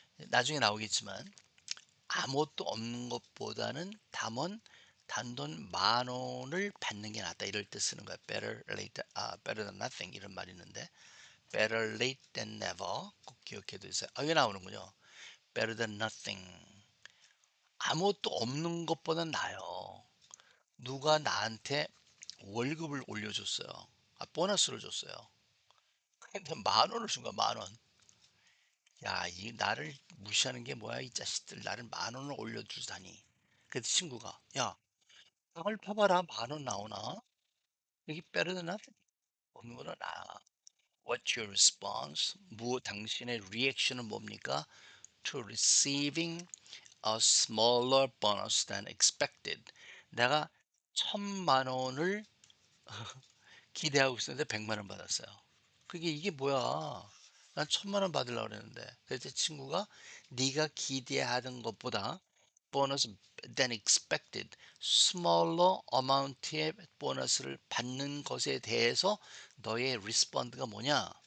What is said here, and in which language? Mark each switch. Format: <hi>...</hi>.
<ko>나중에 나오겠지만 아무것도 없는 것보다는 단돈 10,000원을 받는 게 낫다. 이럴 때 쓰는 거야.</ko> <en>better than nothing</en> <ko>이런 말이 있는데</ko> <en>better late than never</en> <ko>꼭 기억해 두세요. 이게 나오는군요.</ko> <en>better than nothing.</en> <ko>아무것도 없는 것보다 나아요. 누가 나한테 월급을 올려줬어요. 보너스를 줬어요. 근데 10,000원을 준 거야, 10,000원. 야, 이 나를 무시하는 게 뭐야, 이 자식들. 나를 10,000원을 올려주다니. 그래서 친구가, 야, 땅을 파봐라, 10,000원 나오나? 여기</ko> <en>better than nothing.</en> <ko>없는 거는 나아.</ko> <en>What's your response?</en> <ko>당신의 리액션은 뭡니까?</ko> <en>To receiving a smaller bonus than expected.</en> <ko>내가 1,000만 원을 기대하고 있었는데 100만 원 받았어요. 그게 이게 뭐야? 난 1,000만 원 받으려고 그랬는데. 그래서 친구가 네가 기대하던 것보다 보너스</ko> <en>than expected smaller amount</en> <ko>의 보너스를 받는 것에 대해서 너의 리스폰드가 뭐냐?</ko>